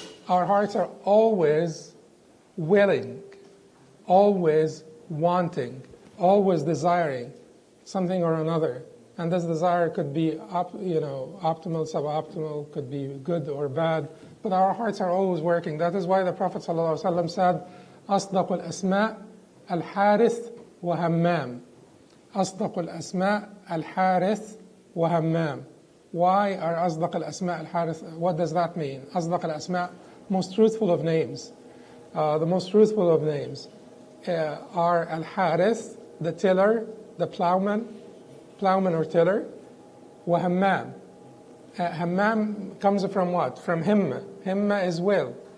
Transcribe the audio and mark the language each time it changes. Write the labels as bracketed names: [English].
[English] Our hearts are always willing, always wanting, always desiring something or another. And this desire could be optimal, suboptimal, could be good or bad, but our hearts are always working. That is why the Prophet ﷺ said, [Arabic] أصدق الأسماء الحارث وهمام. أصدق الأسماء الحارث وهمام. [English] Why are [Arabic] أصدق الأسماء الحارث? [English] What does that mean? [Arabic] أصدق الأسماء, [English] most truthful of names. The most truthful of names are al-Harith, the tiller, the plowman or tiller, wa hammam. Hammam comes from what? From himma. Himma is will.